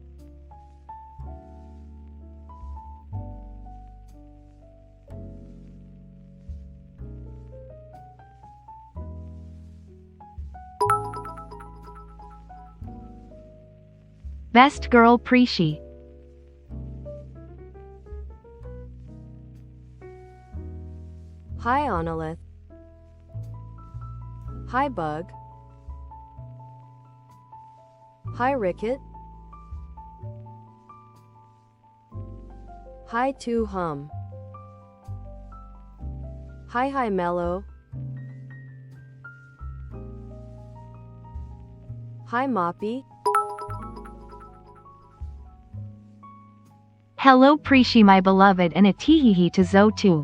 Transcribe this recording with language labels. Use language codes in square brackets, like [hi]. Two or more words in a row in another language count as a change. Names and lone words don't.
[en] Best girl Prisci. Hi Onolith. Hi Bug. Hi Ricket. Hi To Hum. Hi Mellow. Hi Moppy. Hello Prisci my beloved and a teehee to Zo too.